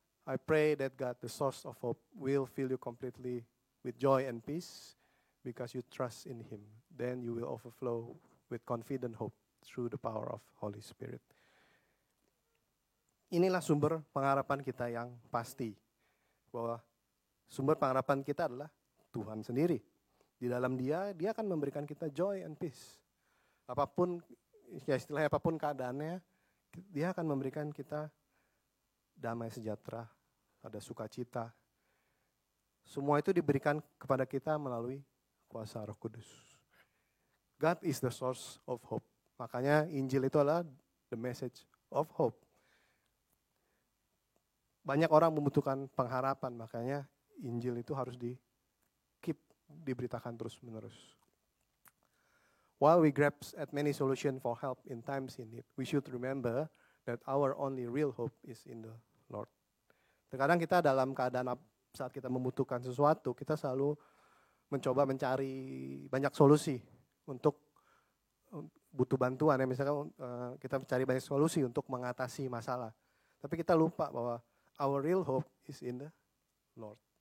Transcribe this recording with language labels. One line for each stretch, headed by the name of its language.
English: I pray that God, the source of hope, will fill you completely with joy and peace because you trust in Him. Then you will overflow with confident hope through the power of Holy Spirit.
Indonesian: Inilah sumber pengharapan kita yang pasti. Bahwa sumber pengharapan kita adalah Tuhan sendiri. Di dalam Dia akan memberikan kita
English: joy and peace.
Indonesian: Apapun, ya istilahnya apapun keadaannya, Dia akan memberikan kita damai sejahtera, ada sukacita. Semua itu diberikan kepada kita melalui kuasa Roh Kudus.
English: God is the source of hope.
Indonesian: Makanya Injil itu adalah
English: the message of hope.
Indonesian: Banyak orang membutuhkan pengharapan, makanya Injil itu harus diberitakan terus-menerus.
English: While we grasp at many solutions for help in times in need, we should remember that our only real hope is in the Lord.
Indonesian: Terkadang kita dalam keadaan saat kita membutuhkan sesuatu, kita selalu mencoba mencari banyak solusi untuk butuh bantuan. Ya, misalkan kita mencari banyak solusi untuk mengatasi masalah. Tapi kita lupa bahwa
English: our real hope is in the Lord.